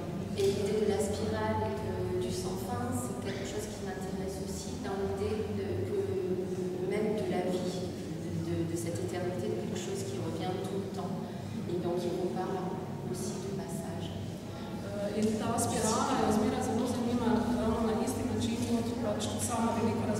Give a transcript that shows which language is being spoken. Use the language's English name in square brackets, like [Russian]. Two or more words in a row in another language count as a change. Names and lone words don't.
[French] Et l'idée de la spirale et du sans fin, c'est quelque chose qui m'intéresse aussi dans l'idée même de la vie, de cette éternité, de quelque chose qui revient tout le temps. Et donc il nous parle aussi du passage. [Slovenian] In ta spirala je zmeraj zelo zanima ravno na isti način kot pač sama velika